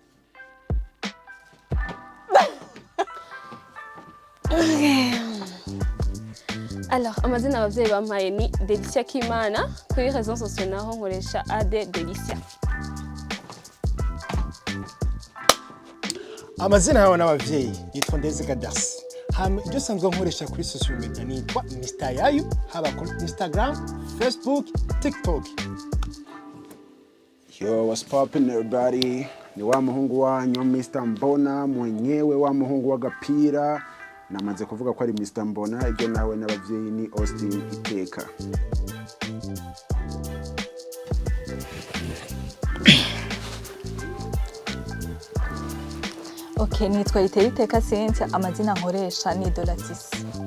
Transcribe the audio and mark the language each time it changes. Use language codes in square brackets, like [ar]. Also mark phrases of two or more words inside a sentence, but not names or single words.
[rn] Alors, amazina abavyeyi bampaye ni Delicia Kimana, kuri [fr] réseaux sociaux [rn] naho nkoresha Ade Delicia. Amazina yawe n'abavyeyi yitwa Ndezega Dasi. Ibyo sanzwe nkoresha kuri [en] social media [rn] nitwa Mr. Yayu, haba kuri Instagram, Facebook, TikTok. [en] Yo, what's poppin' everybody? [rn] Ni wa muhungu wanyu Mr. Mbona mwenyewe wa muhungu w'agapira. Namaze kuvuga ko ari Mr. Mbona, ibyo nawe n'abavyeyi ni Austin Iteka. Okay, nitwa Iteriteka Cynthia, amazina nkoresha ni Dolatisi.